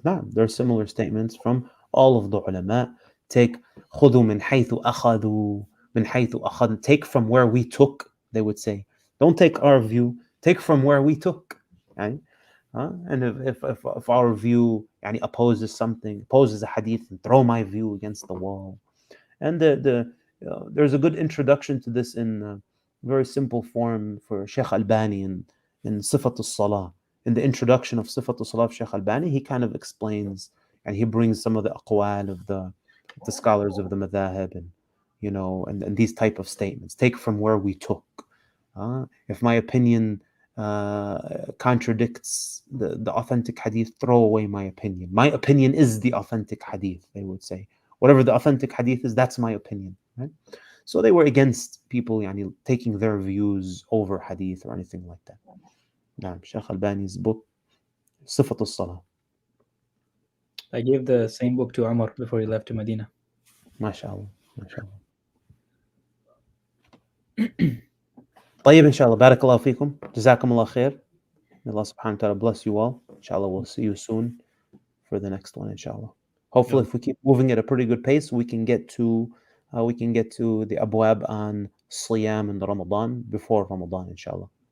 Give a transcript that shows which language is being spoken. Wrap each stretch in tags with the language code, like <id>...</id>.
<en>نعم, there are similar statements from all of the ulama.</en> <ar>Take خذوا من حيث أخذوا من حيث أخذ.</ar> <en>Take from where we took, they would say. Don't take our view, take from where we took. Right? And if our view yani, opposes a hadith, and throw my view against the wall. And there's a good introduction to this in very simple form for Sheikh Albani in Sifat al-Salah. In the introduction of Sifat al-Salah of Sheikh Albani, he kind of explains and he brings some of the aqwal of the scholars of the madhahib and these type of statements. Take from where we took. If my opinion contradicts the authentic hadith, throw away my opinion. My opinion is the authentic hadith, they would say. Whatever the authentic hadith is, that's my opinion. Right? So they were against people يعني, taking their views over hadith or anything like that. نعم, Sheikh Albani's book صفة الصلاة. I gave the same book to Umar before he left to Medina.</en> <ar>ما شاء الله, ما شاء الله. طيب إن شاء الله, بارك الله فيكم, جزاكم الله خير.</ar> <en>May Allah subhanahu wa ta'ala bless you all. Inshallah, we'll see you soon for the next one, inshallah. Hopefully, if we keep moving at a pretty good pace, we can get to the abwab on Siyam and Ramadan before Ramadan, inshallah.</en>